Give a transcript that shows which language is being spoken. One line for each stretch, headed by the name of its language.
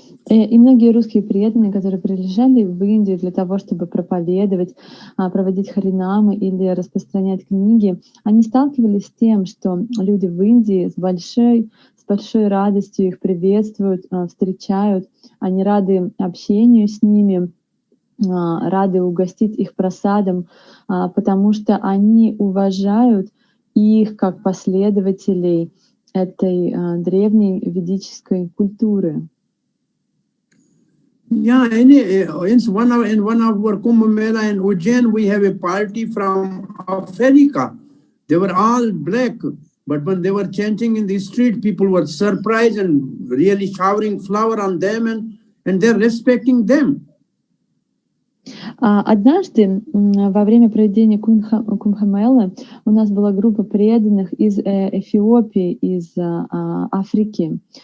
Russian: И многие русские преданные, которые приезжали в Индию для того, чтобы проповедовать, проводить харинамы или распространять книги, они сталкивались с тем, что люди в Индии с большой радостью их приветствуют, встречают, они рады общению с ними, рады угостить их прасадом, потому что они уважают их как последователей этой древней ведической культуры.
English: Yeah, in one of our Kumbh Mela in Ujjain, we have a party from Africa. They were all black, but when they were chanting in the street, people were surprised and really showering flour on them, and they're respecting them.
Russian: Однажды во время проведения Кумбхамелы у нас была группа преданных из Эфиопии, из Африки.